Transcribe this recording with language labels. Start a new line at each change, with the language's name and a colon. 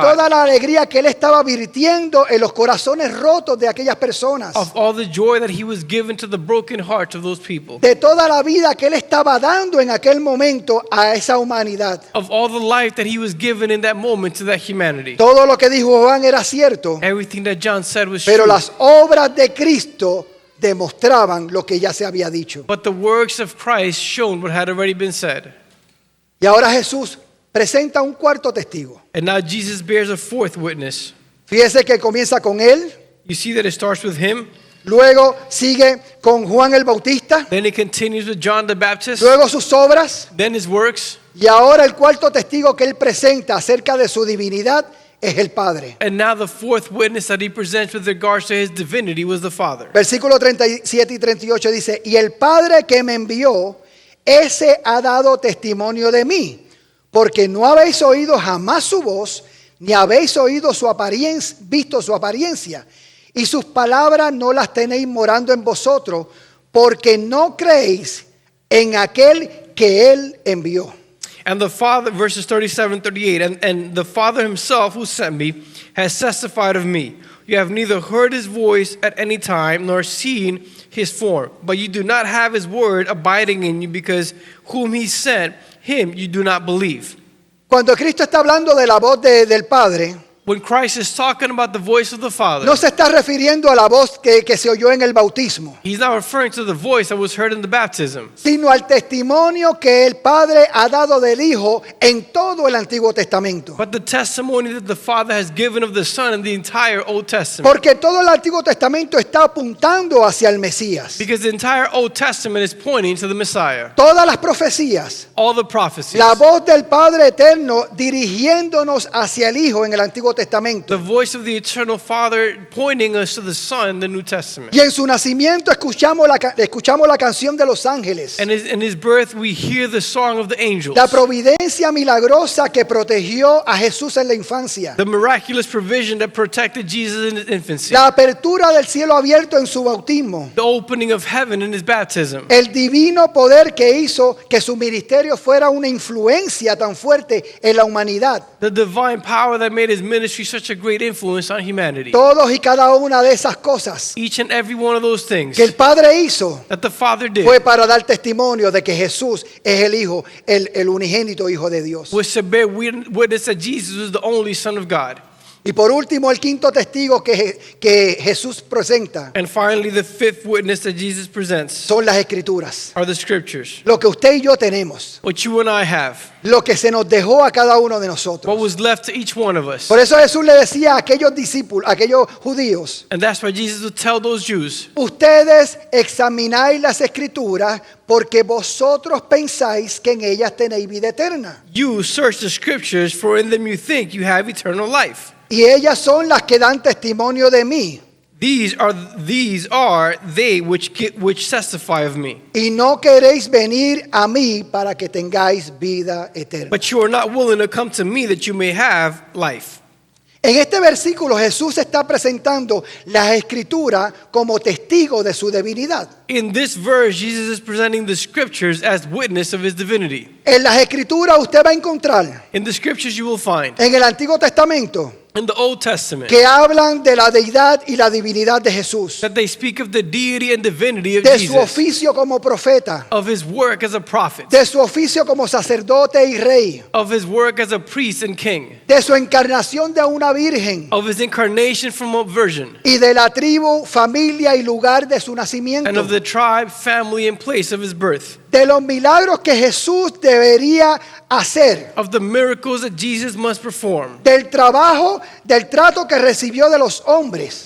Spanish: toda la alegría que él estaba virtiendo en los corazones rotos de aquellas personas,
English: of all the joy that he was given to the broken hearts of those people,
Spanish: de toda la vida que él estaba dando en aquel momento a esa humanidad.
English: of all the life that he was given in that moment to that humanity.
Spanish: Todo lo que dijo Juan era cierto,
English: Everything that John said was
Spanish: pero
English: true.
Spanish: las obras de Cristo demostraban lo que ya se había dicho.
English: But the works of Christ shown what had already been said.
Spanish: Y ahora Jesús presenta un cuarto testigo.
English: And now Jesus bears a fourth witness.
Spanish: Fíjese que comienza con él,
English: You see that it starts with him,
Spanish: luego sigue con Juan el Bautista,
English: then it continues with John the Baptist,
Spanish: luego sus obras,
English: then his works,
Spanish: y ahora el cuarto testigo que él presenta acerca de su divinidad es el Padre.
English: and now the fourth witness that he presents with regards to his divinity was the Father.
Spanish: Versículos 37 y 38 dice, y el Padre que me envió, ese ha dado testimonio de mí, porque no habéis oído jamás su voz, ni habéis oído visto su apariencia, y sus palabras no las tenéis morando en vosotros, porque no creéis en aquel que él envió.
English: And the Father, verses 37 38, and the Father himself who sent me has testified of me. You have neither heard his voice at any time nor seen his form, but you do not have his word abiding in you, because whom he sent, him you do not believe.
Spanish: Cuando Cristo está hablando de la voz del Padre,
English: when Christ is talking about the voice of the Father,
Spanish: no se está refiriendo a la voz que se oyó en el bautismo,
English: he's not referring to the voice that was heard in the baptism,
Spanish: sino al testimonio que el Padre ha dado del Hijo en todo el Antiguo Testamento.
English: but the testimony that the Father has given of the Son in the entire Old Testament.
Spanish: Porque todo el Antiguo Testamento está apuntando hacia el Mesías.
English: Because the entire Old Testament is pointing to the Messiah.
Spanish: Todas las profecías,
English: All the prophecies.
Spanish: la voz del Padre Eterno dirigiéndonos hacia el Hijo en el Antiguo Testamento.
English: The voice of the eternal Father pointing us to the Son in the New Testament.
Spanish: Y en su nacimiento escuchamos la canción de los ángeles.
English: And in his birth we hear the song of the angels.
Spanish: La providencia milagrosa que protegió a Jesús en la infancia.
English: The miraculous provision that protected Jesus in his infancy.
Spanish: La apertura del cielo abierto en su bautismo.
English: The opening of heaven in his baptism.
Spanish: El divino poder que hizo que su ministerio fuera una influencia tan fuerte en la humanidad.
English: The divine power that made his ministry such a great influence on humanity.
Spanish: Todos y cada una de esas cosas
English: Each and every one of those things
Spanish: que el Padre hizo
English: that the Father did
Spanish: fue para dar testimonio de que Jesús es el Hijo, el unigénito Hijo de Dios.
English: was to bear witness that Jesus was the only Son of God.
Spanish: Y por último, el quinto testigo que Jesús presenta
English: And finally, the fifth witness that Jesus presents
Spanish: son las Escrituras.
English: are the Scriptures.
Spanish: Lo que usted y yo tenemos,
English: What you and I have,
Spanish: lo que se nos dejó a cada uno de
English: what
Spanish: nosotros.
English: was left to each one of us.
Spanish: Por eso Jesús le decía a aquellos discípulos, a aquellos judíos,
English: And that's why Jesus would tell those Jews,
Spanish: ustedes examináis las Escrituras porque vosotros pensáis que en ellas tenéis vida eterna.
English: you search the Scriptures, for in them you think you have eternal life.
Spanish: Y ellas son las que dan testimonio de mí.
English: These are they which testify of me.
Spanish: Y no queréis venir a mí para que tengáis vida eterna.
English: But you are not willing to come to me that you may have life.
Spanish: En este versículo Jesús está presentando las Escrituras como testigo de su divinidad.
English: In this verse, Jesus is presenting the Scriptures as witness of his divinity.
Spanish: En las Escrituras usted va a encontrar
English: In the Scriptures you will find,
Spanish: en el Antiguo Testamento
English: in the Old Testament,
Spanish: que hablan de la deidad y la divinidad de Jesús,
English: that they speak of the deity and divinity of
Spanish: de su
English: Jesus,
Spanish: oficio como profeta,
English: of his work as a prophet,
Spanish: de su oficio como sacerdote y rey,
English: of his work as a priest and king,
Spanish: de su encarnación de una virgen
English: of his incarnation from a virgin,
Spanish: y de la tribu, familia y lugar de su
English: and
Spanish: nacimiento,
English: of the tribe, family, and place of his birth,
Spanish: de los milagros que Jesús debería hacer,
English: of the miracles that Jesus must perform,
Spanish: del trabajo, del trato que recibió de los hombres,